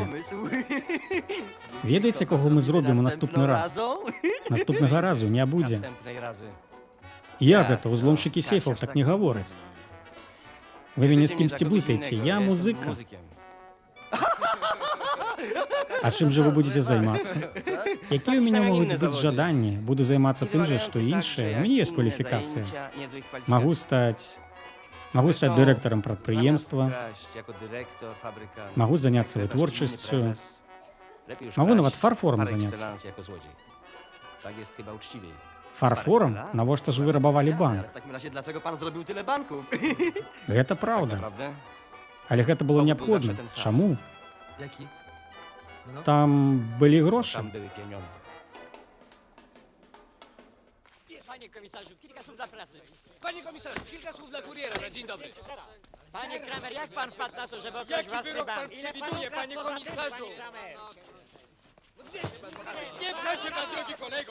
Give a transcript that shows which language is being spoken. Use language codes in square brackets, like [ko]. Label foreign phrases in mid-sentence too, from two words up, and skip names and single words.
[be] Ведаеце, кого мы зробім у наступны раз? Наступнага разу не будзе. [pl] Następnej razy. [be] Як гэта? Узломшчыкі сейфаў так не гавораць. Вы мяне з кімсьці блытаеце, я музыка. А чым жа вы будзеце займацца? Якія ў мяне могуць быць жаданні? Буду займацца тым жа, што і іншае. У мяне ёсць кваліфікацыя. Магу стаць дырэктарам прадпрыемства, магу заняцца вытворчасцю, магу нават фарфорам заняцца. Фарфорам? Навошта ж вы рабавалі банк? [pl] W takim razie dlaczego pan zrobił tyle banków? [be] Гэта праўда. [pl] Naprawdę? [be] Але гэта было неабходна. Чаму? [pl] Jaki? [be] Там былі грошы. [pl] Tam były pieniądze. Panie komisarzu, kilka słów dla prasy. Panie komisarzu, kilka słów dla kuriera na dzień dobry. Panie Kramer, jak pan wpadł na to, żeby okraść Jaki własny wyrok pan bank? przewiduje, panie komisarzu? Nie proszę pan, drogi kolego.